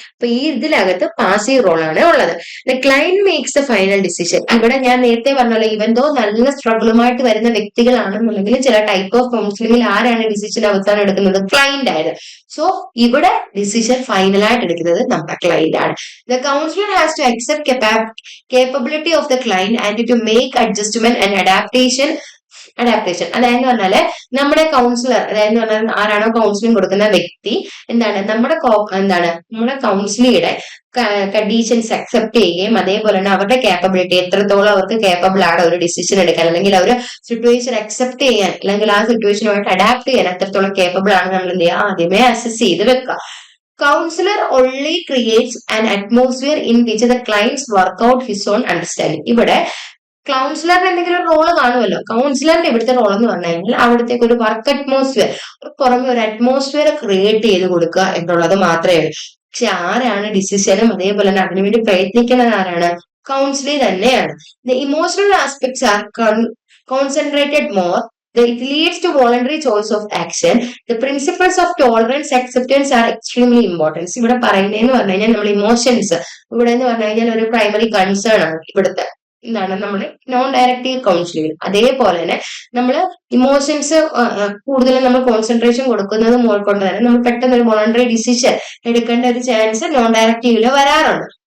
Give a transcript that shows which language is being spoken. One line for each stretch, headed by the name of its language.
Malayalam: അപ്പൊ ഈ ഇതിനകത്ത് പാസീവ് റോൾ ആണ് ഉള്ളത്.
English: The client makes the final decision.
Malayalam: ഇവിടെ ഞാൻ നേരത്തെ പറഞ്ഞല്ലോ, ഇവന്തോ നല്ല സ്ട്രഗിളുമായിട്ട് വരുന്ന വ്യക്തികളാണെന്നുണ്ടെങ്കിൽ ചില ടൈപ്പ് ഓഫ് കൗൺസിലിംഗിൽ ആരാണ് ഡിസിഷൻ അവസാനം എടുക്കുന്നത്, ക്ലയന്റ് ആയത്. സോ ഇവിടെ ഡിസിഷൻ ഫൈനലായിട്ട് എടുക്കുന്നത് നമ്മുടെ ക്ലയന്റ് ആണ്.
English: The counsellor has to accept capability of the client and to make adjustment and adaptation.
Malayalam: അതായത് പറഞ്ഞാല് നമ്മുടെ കൗൺസിലർ, അതായത് പറഞ്ഞാൽ ആരാണോ കൗൺസിലിംഗ് കൊടുക്കുന്ന വ്യക്തി എന്താണ്, നമ്മുടെ കൗൺസിലിയുടെ കണ്ടീഷൻസ് അക്സെപ്റ്റ് ചെയ്യുകയും അതേപോലെ തന്നെ അവരുടെ കേപ്പബിലിറ്റി, എത്രത്തോളം അവർക്ക് കേപ്പബിൾ ആണ് ഒരു ഡിസിഷൻ എടുക്കാൻ, അല്ലെങ്കിൽ ഒരു സിറ്റുവേഷൻ അക്സെപ്റ്റ് ചെയ്യാൻ, അല്ലെങ്കിൽ ആ സിറ്റുവേഷനുമായിട്ട് അഡാപ്റ്റ് ചെയ്യാൻ എത്രത്തോളം കേപ്പബിൾ ആണ് നമ്മൾ എന്ത് ചെയ്യുക, ആദ്യമേ അസസ് ചെയ്ത് വെക്കുക.
English: Counselor only creates an atmosphere in which the clients work out his own understanding.
Malayalam: ഇവിടെ കൗൺസിലറിന് എന്തെങ്കിലും ഒരു റോള് കാണുമല്ലോ. കൗൺസിലറിന്റെ ഇവിടുത്തെ റോൾ എന്ന് പറഞ്ഞു കഴിഞ്ഞാൽ അവിടത്തേക്ക് ഒരു വർക്ക് അറ്റ്മോസ്ഫിയർ, പുറമെ ഒരു അറ്റ്മോസ്ഫിയർ ക്രിയേറ്റ് ചെയ്ത് കൊടുക്കുക എന്നുള്ളത് മാത്രമേ ഉള്ളൂ. പക്ഷെ ആരാണ് ഡിസിഷനും അതേപോലെ തന്നെ അതിനുവേണ്ടി പ്രയത്നിക്കുന്നത് ആരാണ്, കൗൺസിലർ തന്നെയാണ്.
English: The emotional aspects are concentrated more. It leads to voluntary choice of action. The principles of tolerance, acceptance are extremely important.
Malayalam: ഇവിടെ പറയുന്നതെന്ന് പറഞ്ഞു കഴിഞ്ഞാൽ നമ്മൾ ഇമോഷൻസ് ഇവിടെ എന്ന് പറഞ്ഞു കഴിഞ്ഞാൽ ഒരു പ്രൈമറി കൺസേൺ ആണ് ഇവിടുത്തെ എന്താണ് നമ്മൾ നോൺ ഡയറക്റ്റീവ് കൗൺസിലിംഗ്. അതേപോലെ തന്നെ നമ്മൾ ഇമോഷൻസ് കൂടുതലും നമ്മൾ കോൺസെൻട്രേഷൻ കൊടുക്കുന്നത് കൊണ്ട് തന്നെ നമ്മൾ പെട്ടെന്ന് ഒരു വോളണ്ടറി ഡിസിഷൻ എടുക്കേണ്ട ഒരു ചാൻസ് നോൺ ഡയറക്റ്റീവില് വരാറുണ്ട്.